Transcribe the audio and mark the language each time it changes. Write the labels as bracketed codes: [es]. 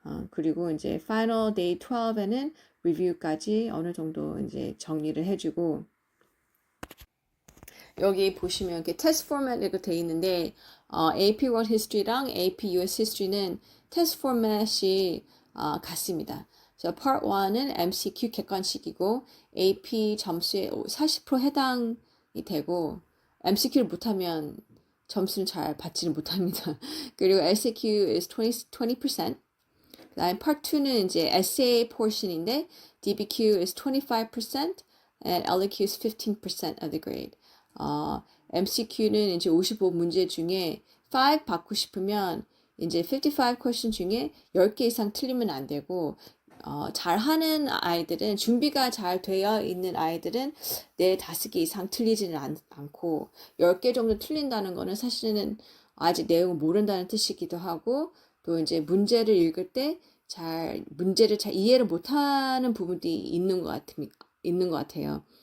[ko] 그리고 이제 Final Day 12에는 리뷰까지 어느 정도 이제 정리를 해주고 여기 보시면 이렇게 테스트 포맷으로 되어 있는데 AP World History랑 AP US History는 테스트 포맷이 같습니다. 그래서 Part 1은 MCQ 객관식이고 AP 점수에 40% 해당이 되고 MCQ를 못하면 점수는 잘 받지는 못합니다. 그리고 [en] LCQ is 20%. [ko] 그다음에 Part 2는 이제 essay portion인데 [en] DBQ is 25% and LEQ is 15% of the grade. [ko] MCQ는 이제 55문제 중에 5 받고 싶으면 이제 55 question 중에 10개 이상 틀리면 안 되고 잘하는 아이들은 준비가 잘 되어 있는 아이들은 4-5개 이상 틀리지는 않고 10개 정도 틀린다는 거는 사실은 아직 내용을 모른다는 뜻이기도 하고 또 이제 문제를 읽을 때 문제를 잘 이해를 못하는 부분이 있는 것 같아요.